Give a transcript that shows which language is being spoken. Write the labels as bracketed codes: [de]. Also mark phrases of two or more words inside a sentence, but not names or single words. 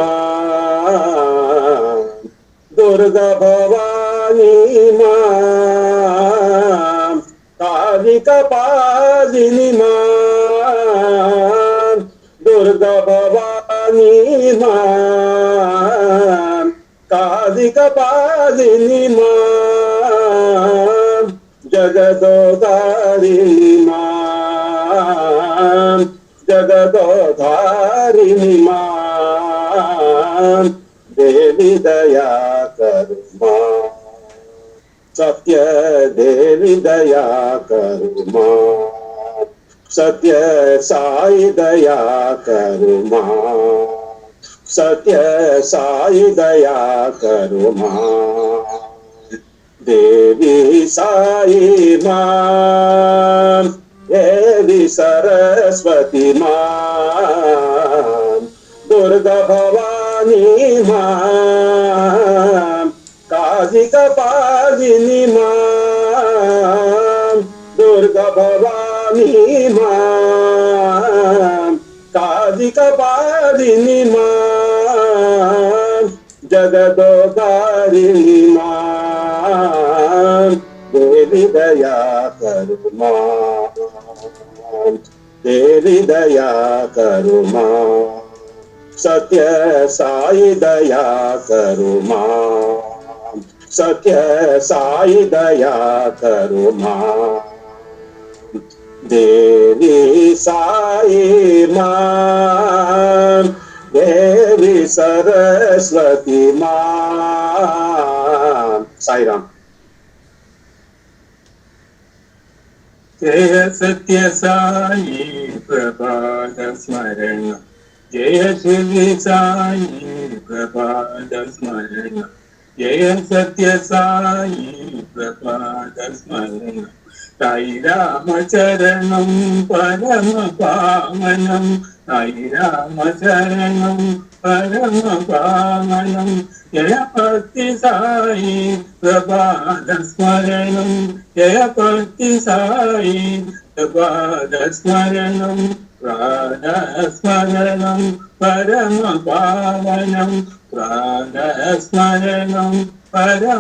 [hi] मां, दुर्गा भवानी मां, काली कपालिनी मां, दुर्गा भवानी मां, काली कपालिनी मां, जगदोधारिणी मां, जगदोधारिणी मां, देवी दया करू मां, सत्य देवी दया करू मां, सत्य साई दया करू मां, सत्य साई दया करू मां, देवी साई मां, देवी सरस्वती मां, दुर्गा भवानी मां, काली कपालिनी मां, दुर्गा भवानी मां, काली कपालिनी मां, जगदोधारिणी मां, देवी दया करू मां, देवी दया करू मां, सत्य साई दया करू मां, सत्य साई दया करू मां, देवी साई मां, देवी सरस्वती मां. साई राम. [sa] जय सत्य साई प्रभात स्मरण, जय शिव साई प्रभात स्मरण, जय सत्य साई प्रभात स्मरण, साई राम चरणं परम पावनं साई राम शरणं परम पावनं जय भक्ति साई प्रभात स्मरणं जय भक्ति साई प्रभात स्मरणं राधा स्मरणं परम पावनं राधा स्मरणं परम